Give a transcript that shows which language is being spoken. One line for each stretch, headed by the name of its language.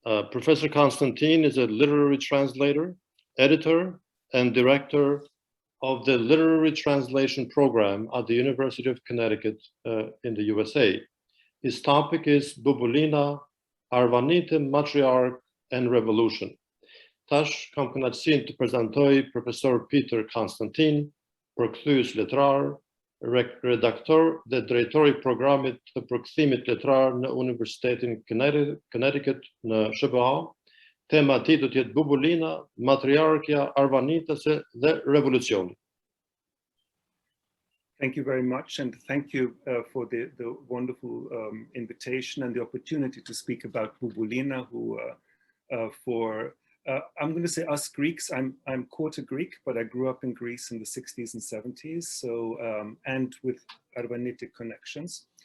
English: Professor Constantine is a literary translator, editor, and director of the Literary Translation Program at the University of Connecticut in the USA. His topic is Bubuulina, Arvanite, Matriarch, and Revolution.
Albanian: Tash kam kënaqësinë të prezantoj Profesor Peter Constantine, përkthyes letrar, redaktor dhe drejtori i programit të përkthimit letrar në Universitetin Connecticut në SBA. Tema e tij do të jetë Bubuulina, Matriarchia Arvanitase dhe Revolucioni.
English: Thank you very much, and thank you for the wonderful invitation and the opportunity to speak about Bubuulina, who I'm going to say us Greeks. I'm quarter Greek, but I grew up in Greece in the 60s and 70s, so and with Arvanitic connections.